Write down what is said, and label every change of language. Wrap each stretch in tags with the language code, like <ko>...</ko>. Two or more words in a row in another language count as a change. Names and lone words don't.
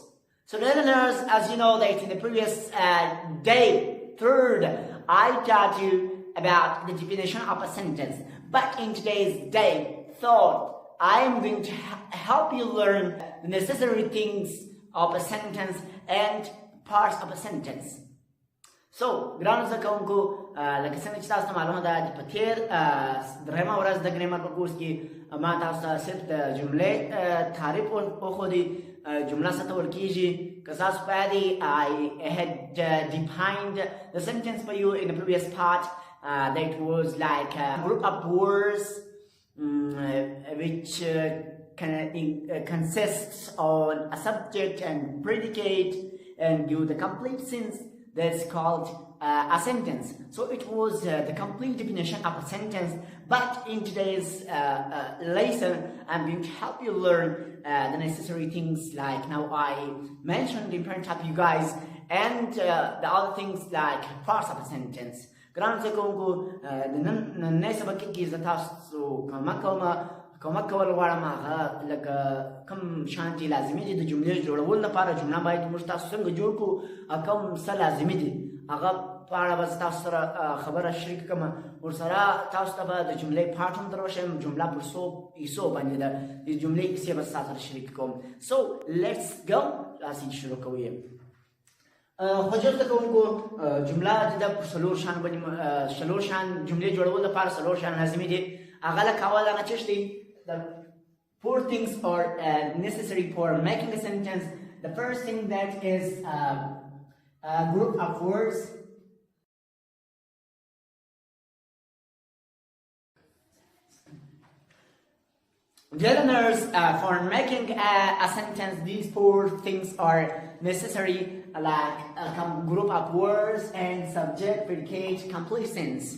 <en>So listeners, as you know that in the previous day third, I taught you about the definition of a sentence. But in today's day third, I am going to help you learn the necessary things of a sentence and parts of a sentence. So,</en> <ps>ګرانو زده کوونکو لکه څنګه چې تاسو ته معلومه ده چې په تېر درېیمه ورځ د ګرامر په کورس کې ما تاسو ته صرف د جملې تعریف وښودی جمله څه ته ویل کېږي. که تاسو په یاد</ps> <en>I had defined the sentence for you in the previous part. That was like a group of words which consists on a subject and predicate and give the complete sense. That's called a sentence. So it was the complete definition of a sentence. But in today's lesson, I'm going to help you learn the necessary things like now I mentioned in front of you guys, and the other things like parts of a sentence.</en> <ps>ګرانو زده کوونکو د نننۍ سبق کې زه تاسو کومک کول غواړم هغه لکه کوم شیان چې لازمي دي د جملې جوړولو لپاره. جمله باید موږ تاسو څنګه جوړ کړو او کوم څه لازمي دي هغه په اړه به زه تاسو سره خبره شریک کړم. ورسره تاسو ته به د جملې پارټ هم در وښیم. جمله پر څو حصو باندې ده د جملې کیسې به تاسو سره شریک کوم.</ps> <en>So let's go.</en> <ps>راځئ شروع کوو. خوجر زده کوونکو جمله د څلور شیان باندې څلور شیان جملې جوړولو لپاره څلور شیان لازمي دي. هغه لکه اول هغه څه دي</ps> <en>the four things are necessary for making a sentence. The first thing that is a group of words. Listeners, for making a sentence, these four things are necessary, like a group of words and subject, predicate, complete sense.</en>